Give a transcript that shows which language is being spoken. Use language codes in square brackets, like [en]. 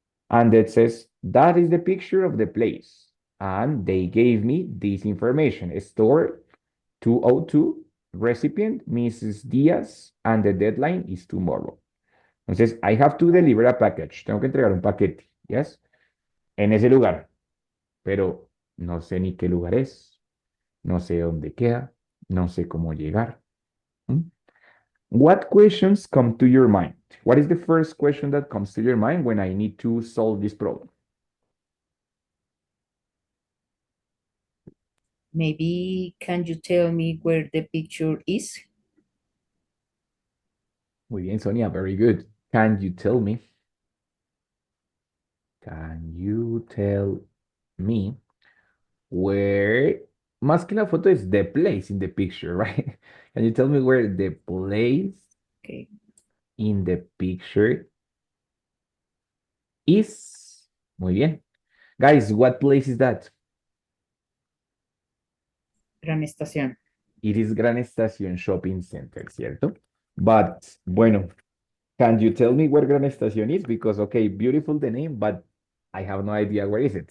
[en] And it says, that is the picture of the place. And they gave me this information. Store 202, recipient Mrs. Diaz, and the deadline is tomorrow. [es] Entonces, [en] I have to deliver a package. [es] Tengo que entregar un paquete. [en] Yes. [es] En ese lugar. Pero no sé ni qué lugar es. No sé dónde queda. No sé cómo llegar. ¿Mm? [en] What questions come to your mind? What is the first question that comes to your mind when I need to solve this problem? Maybe can you tell me where the picture is? [es] Muy bien, [en] Sonia. Very good. Can you tell me? Can you tell me where? [es] Más que la foto es [en] the place in the picture, right? Can you tell me where the place Okay. in the picture is? [es] Muy bien. [en] Guys, what place is that? [es] Gran Estación. [en] It is Gran Estación Shopping Center, [es] ¿cierto? [en] But, [es] bueno, [en] can you tell me where Gran Estación is? Because, okay, beautiful the name, but I have no idea where is it.